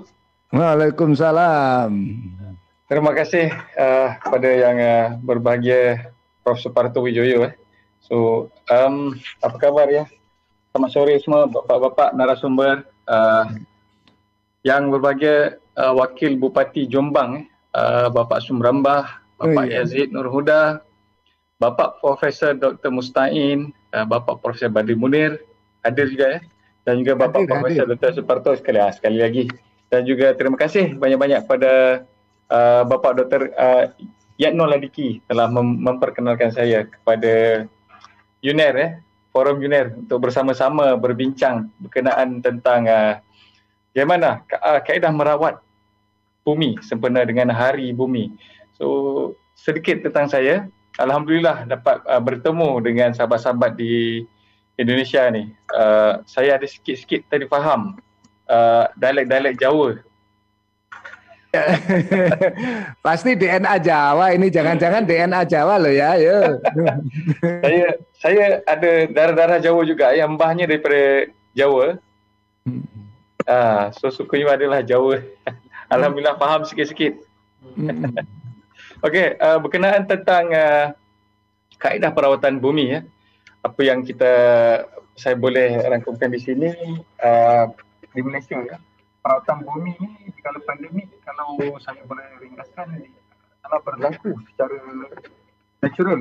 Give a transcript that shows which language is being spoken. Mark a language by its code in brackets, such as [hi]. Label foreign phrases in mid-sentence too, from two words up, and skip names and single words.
[ms] Waalaikumsalam. Terima kasih kepada yang berbahagia Prof Suparto Wijoyo. Apa kabar ya? Selamat sore semua bapak-bapak narasumber, yang berbahagia Wakil Bupati Jombang, Bapak Sumrambah, Bapak Yazid Nur Huda, Bapak Profesor Dr. Mustain, Bapak Profesor Badri Munir hadir juga ya, dan juga Bapak Profesor Dr. Suparto sekali lagi. Dan juga terima kasih banyak-banyak pada Bapak Dr. Yatno Ladiki telah memperkenalkan saya kepada UNER ya, Forum UNER, untuk bersama-sama berbincang berkenaan tentang bagaimana kaedah merawat bumi sempena dengan Hari Bumi. So sedikit tentang saya, alhamdulillah dapat bertemu dengan sahabat-sahabat di Indonesia ni. Saya ada sikit-sikit tadi faham dialek-dialek Jawa. Pasti DNA Jawa ini, jangan-jangan DNA Jawa loh ya. Saya ada darah-darah Jawa juga, yang mbahnya daripada Jawa. So sukunya adalah Jawa. Alhamdulillah faham sikit-sikit. Okey, berkenaan tentang kaedah perawatan bumi ya. Apa yang saya boleh rangkumkan di sini di Malaysia ya. Perawatan bumi ni kalau pandemik, kalau saya boleh ringkaskan, telah berlaku secara natural